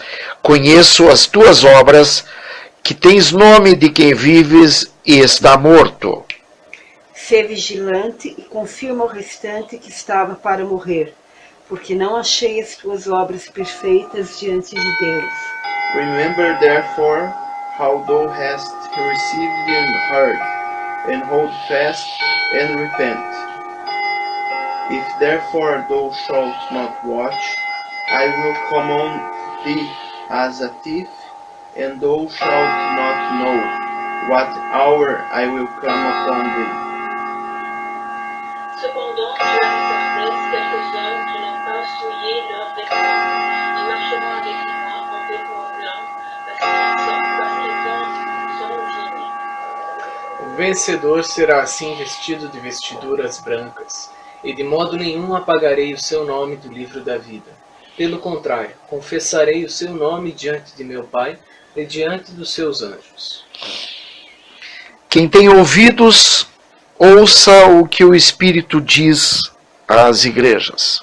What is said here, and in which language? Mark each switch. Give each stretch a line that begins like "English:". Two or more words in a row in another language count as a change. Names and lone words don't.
Portuguese: Conheço as tuas obras, que tens nome de quem vives e está morto. Sê vigilante e confirma o restante que estava para morrer, porque não achei as tuas obras perfeitas diante de Deus.
English: Remember therefore how thou hast received and heard, and hold fast and repent. If therefore thou shalt not watch, I will come on thee as a thief, and thou shalt not know what hour I will come upon thee.
French: Cependant, tu as certains quelques hommes qui n'ont pas souillé leurs vêtements, et marcheront avec moi en vêtements blancs, parce qu'ils sont dignes.
Portuguese: O vencedor será assim vestido de vestiduras brancas, e de modo nenhum apagarei o seu nome do livro da vida. Pelo contrário, confessarei o seu nome diante de meu Pai e diante dos seus anjos. Quem tem ouvidos, ouça o que o Espírito diz às igrejas.